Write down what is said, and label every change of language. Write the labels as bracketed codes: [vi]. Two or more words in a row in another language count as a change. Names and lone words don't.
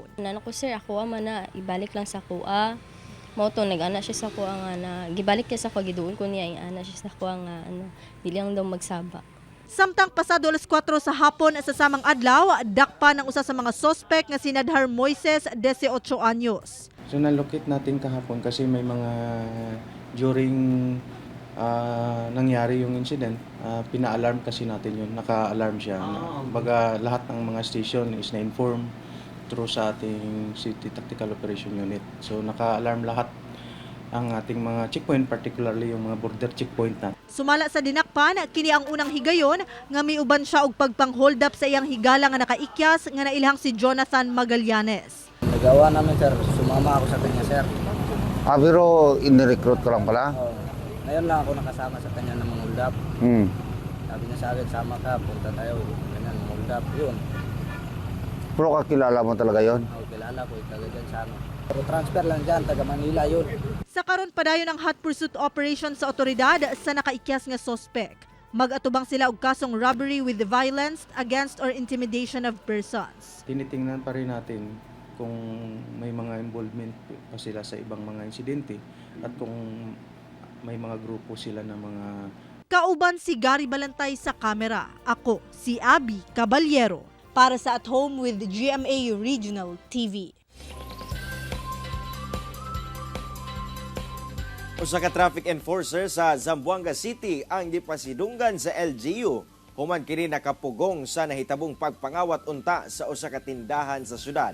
[ceb] Nano ko sir, ako man na ibalik lang sa kuha. Mao to nag-ana siya sa kuha nga na gibalik niya sa kuha giduol ko niya ana siya sa kuha nga dili lang daw magsaba. Samtang pasado alas 4 sa hapon sa samang adlaw, dakpa ng usa sa mga sospek nga si Nadhar Moises, 18 anyos. [tl] So nalokit natin kahapon kasi may mga during nangyari yung incident, pina-alarm kasi natin yun. Naka-alarm siya. Baga lahat ng mga station is na-inform through sa ating City Tactical Operation Unit. So naka-alarm lahat ang ating mga checkpoint, particularly yung mga [en] border checkpoint [tl] na. [ceb] Sumala sa dinakpan, kini ang unang higayon nga miuban siya og pagpang-hold up sa iyang higala nga nakaikyas nga nailhang si Jonathan Magallanes. [tl] Nagawa namin sir, sumama ako sa kanya sir. Pero inirecruit ko lang pala? Oo. Ngayon lang ako nakasama sa kanya ng [en] hold up. [tl] Sabi niya sa akin, sama ka, punta tayo. Ganyan, [en] hold up, [tl] yun. Pero kakilala mo talaga yon? Oo, kilala ko, taga dyan sa ano. Pero transfer lang dyan, taga Manila yun. [ceb] Sa karon padayon ang [en] hot pursuit operation [ceb] sa otoridad sa nakaikyas nga sospek. Mag-atubang sila og kasong [en] robbery with violence against or intimidation of persons. [tl] Tinitingnan pa rin natin kung may mga involvement pa sila sa ibang mga insidente at kung may mga grupo sila na mga... [ceb] Kauban si Gary Balantay sa kamera. Ako, si Abby Caballero. Para sa At Home with GMA Regional TV. Usa ka traffic enforcer sa Zamboanga City ang gipasidunggan sa LGU Human kini nakapugong sa nahitabong pagpangawat unta sa usa ka tindahan sa syudad.